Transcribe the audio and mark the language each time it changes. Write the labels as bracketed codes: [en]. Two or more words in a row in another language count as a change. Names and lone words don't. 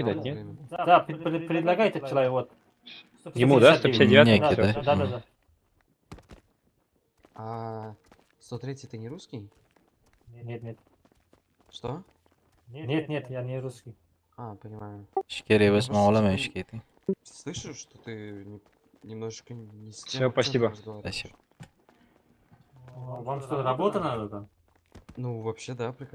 [ru] кидать, долгое нет? время. Да, предлагай этот человек, вот. Ему, да, 159? 159? Не, кидай. Да. А 103 ты не русский? Нет. Что? Нет, я не русский. А, понимаю. [uz] Ish kerak bo'lsa, men olaman ishga keting. [ru] Слышишь, что ты немножечко не с Всё, тем спасибо. акцентом разговариваешь? Спасибо. Вам что, работа надо там? Ну, вообще, да, прекрасно.